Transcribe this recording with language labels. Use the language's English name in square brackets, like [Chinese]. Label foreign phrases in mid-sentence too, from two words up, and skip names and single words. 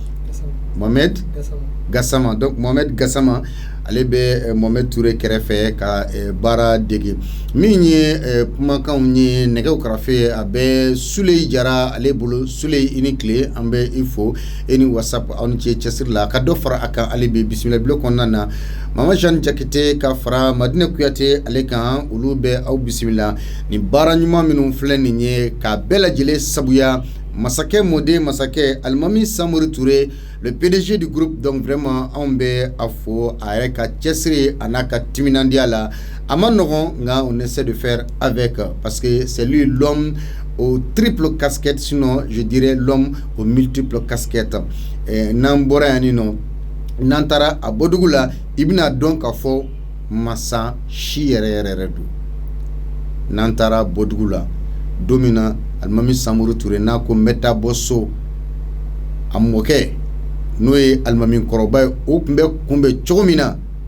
[Bambara] Mohamed Gassama donc Mohamed Gassama ale bɛ Mohamed Touré kɛrɛfɛ ka baara dege min ye kumakanw ye nɛgɛw karafe a bɛ Suley Jara ale bolo Suley i ni tile an bɛ i fo e ni WhatsApp aw ni ce cɛsiri la ka dɔ fara a kan ale bɛ bisimila bilo kɔnɔna na Mama Jeanne Jakite ka fara Madina Kuyate ale kan olu bɛ aw bisimila ni baara ɲuman minnu filɛ nin ye ka bɛɛ lajɛlen sabuya masakɛ mɔden masakɛ Alimami Samori Touré le [French] PDG du groupe donc vraiment [Bambara] anw bɛ a fo a yɛrɛ ka cɛsiri a n'a ka timinandiya la a ma nɔgɔn nka [French] on essaie de faire avec parce que c'est lui l'homme aux triple casquettes sinon je dirais l'homme aux multiples casquettes [Bambara] n'an bɔra yan ni nɔ n'an taara a bɔdugu la i bɛna dɔn k'a fɔ masa si yɛrɛ don n'an taara bɔdugu la don min na Alimami Samori Touré n'a ko n bɛ taa bɔ so a mɔkɛ n'o ye Alimami kɔrɔba ye o tun bɛ kunbɛn cogo min na